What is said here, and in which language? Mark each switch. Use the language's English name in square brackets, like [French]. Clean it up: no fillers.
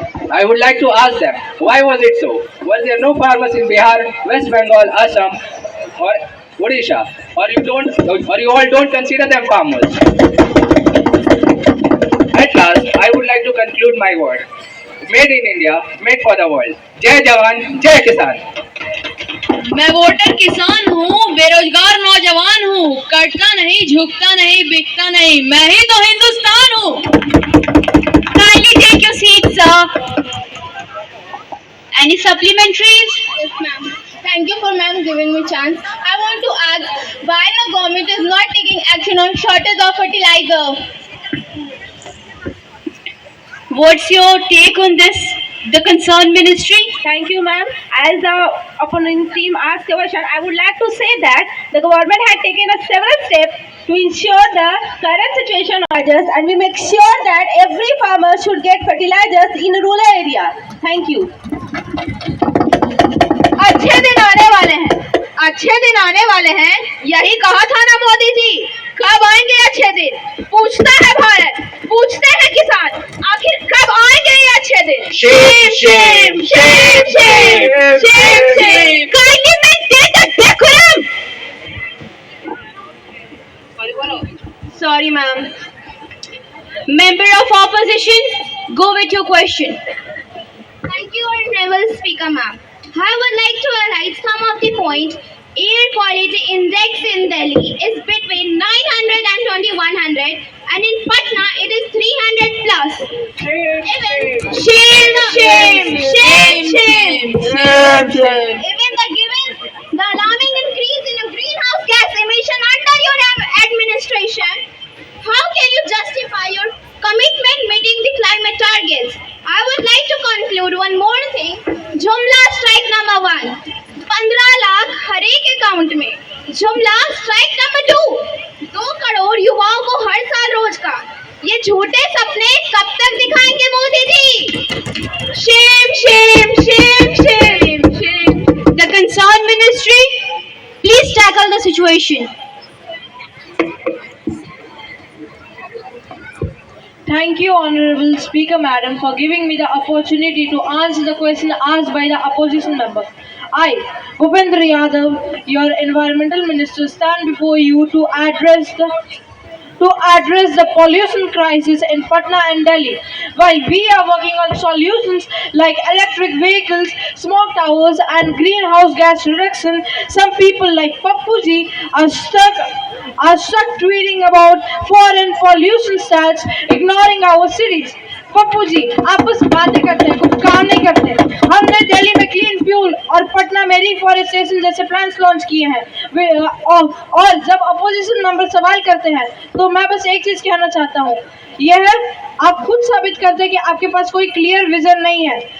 [English] I would like to ask them, why was it so? Was there no farmers in Bihar, West Bengal, Assam, or Odisha? Or you all don't consider them farmers? At last, I would like to conclude my word. Made in India, made for the world. [Hindi] Jai Jawan, Jai Kisan. मैं voter किसान हूँ, बेरोजगार नौजवान हूँ, कटता नहीं, झुकता नहीं, बिकता नहीं, मैं ही तो हिंदुस्तान हूँ. [English] Kindly take your seat, sir. Any supplementaries? Yes, ma'am. Thank you for ma'am giving me chance. I want to ask why the government is not taking action on shortage of fertilizer. What's your take on this, the concerned ministry? Thank you, ma'am. As the opponent team asked a question, I would like to say that the government had taken several steps to ensure the current situation fertilizers, and we make sure that every farmer should get fertilizers in rural area. Thank you. [Hindi] अच्छे दिन आने वाले हैं, अच्छे दिन आने वाले हैं, यही कहा था ना मोदी जी। कब आएंगे अच्छे दिन? पूछता है भारत, पूछते हैं किसान, आखिर कब आएंगे ये अच्छे दिन? [English] Shame, shame, shame, shame, shame, shame. Kindly maintain the decorum. Sorry, ma'am. Member of opposition, go with your question. Thank you, Honorable Speaker, ma'am. I would like to highlight some of the points. Air quality index in Delhi is between 900 and 2100, and in Patna it is 300 plus. Shame, shame, shame, shame, shame. Even the alarming increase in greenhouse gas emission under your administration, how can you justify your commitment meeting the climate targets? I would like to conclude one more thing. [Hindi] Jumla strike number 1, 15 lakh हर एक account में. जुमला strike number 2, 2 crore युवाओं को हर साल रोजगार. ये झूठे सपने कब तक दिखाएंगे Modi ji? [English] Shame, shame, shame, shame, shame. The concerned ministry, please tackle the situation. Thank you, Honorable Speaker, Madam, for giving me the opportunity to answer the question asked by the opposition member. I, Bhupendra Yadav, your Environmental Minister, stand before you to address the pollution crisis in Patna and Delhi. While we are working on solutions like electric vehicles, smoke towers, and greenhouse gas reduction, some people like Pappu ji are stuck tweeting about foreign pollution stats, ignoring our cities. [Hindi] Pappu ji, आप बस बातें करते हैं, कुछ काम नहीं करते। हमने दिल्ली में क्लीन फ्यूल और पटना में रिफॉरेस्टेशन जैसे प्लान्स लॉन्च किए हैं। और जब अपोजिशन मेंबर सवाल करते हैं तो मैं बस एक चीज कहना चाहता हूँ, यह आप खुद साबित करते हैं कि आपके पास कोई क्लियर विजन नहीं है।